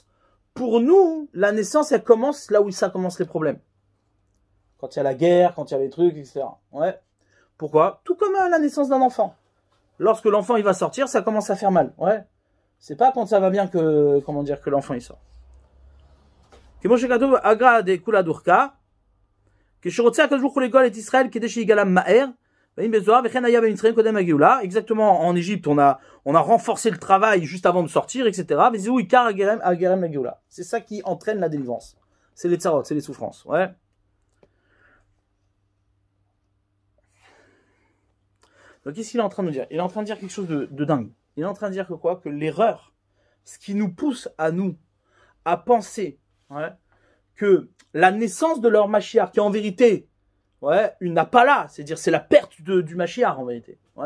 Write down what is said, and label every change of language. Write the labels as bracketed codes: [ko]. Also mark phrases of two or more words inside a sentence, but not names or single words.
[fr] Pour nous, la naissance, elle commence là où ça commence les problèmes. Quand il y a la guerre, quand il y a les trucs, etc. Ouais. Pourquoi? Tout comme la naissance d'un enfant. Lorsque l'enfant il va sortir, ça commence à faire mal. Ouais. C'est pas quand ça va bien que l'enfant il sort. [he] כמו שכתוב, [arc] אגרא דכולה דוחקה, [he] כשרוצה הקדוש ברוך הוא לגאול את ישראל כדי שיגאלם מהר, ואם בזוהר וכן היה במצרים קודם הגאולה. [fr] Exactement, en Égypte, on a renforcé le travail juste avant de sortir, etc. [he] וזהו עיקר הגרם לגאולה. [fr] C'est ça qui entraîne la délivrance. C'est les tsarot, c'est les souffrances. Ouais. Donc qu'est-ce qu'il est en train de nous dire? Il est en train de dire quelque chose de dingue. Il est en train de dire que quoi? Que l'erreur, ce qui nous pousse à penser, ouais, que la naissance de leur Mashiach, qui est en vérité, ouais, une appala, c'est-à-dire c'est la perte du Mashiach en vérité, ouais.